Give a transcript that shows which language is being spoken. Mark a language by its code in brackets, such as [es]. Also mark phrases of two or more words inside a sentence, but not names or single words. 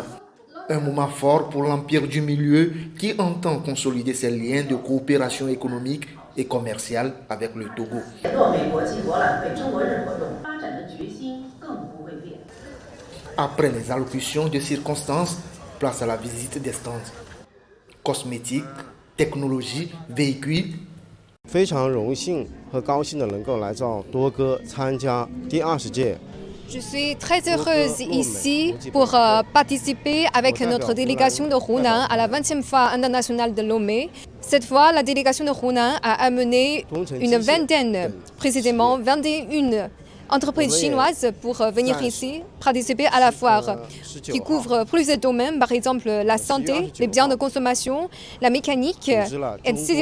[fr] Un moment fort pour l'Empire du Milieu qui entend consolider ses liens de coopération économique et commerciale avec le Togo. Après les allocutions de circonstances, place à la visite des stands. Cosmétiques, technologie, véhicules. [zh] 非常荣幸和高兴的能够来到多哥参加第20届 [fr] Je suis très heureuse ici pour participer avec notre délégation de Hunan à la 20e foire internationale de Lomé. Cette fois, la délégation de Hunan a amené une vingtaine, précisément 21 entreprises chinoises pour venir ici participer à la foire qui couvre plusieurs domaines, par exemple la santé, les biens de consommation, la mécanique, etc.